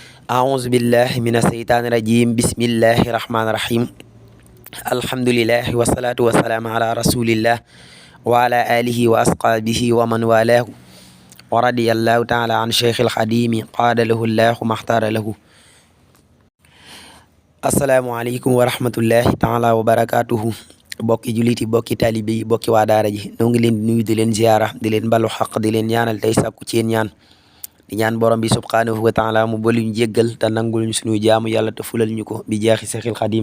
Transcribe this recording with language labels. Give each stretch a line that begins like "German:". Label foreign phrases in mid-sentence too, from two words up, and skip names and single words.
Arabic: أعوذ بالله من الشيطان الرجيم بسم الله الرحمن الرحيم الحمد لله والصلاة والسلام على رسول الله وعلى آله وأصحابه ومن والاه ورضي الله تعالى عن شيخ الخديم قاد له الله ما اختار له. السلام عليكم ورحمة الله تعالى وبركاته.
Wolof: bokki juliti bokki taalibe yi bokki waa daara ji noo ngi leen di nuyu di leen ziyaara di leen balu xaq di leen ñaanal tey sàkku ci yéen ñaan di ñaan borom bi
Arabic: سبحانه وتعالى
Wolof: mu bolu ñu jéggal te nangul ñu suñu jaamu yàlla te fulal ñu ko bi jeexi Seexil Xadim.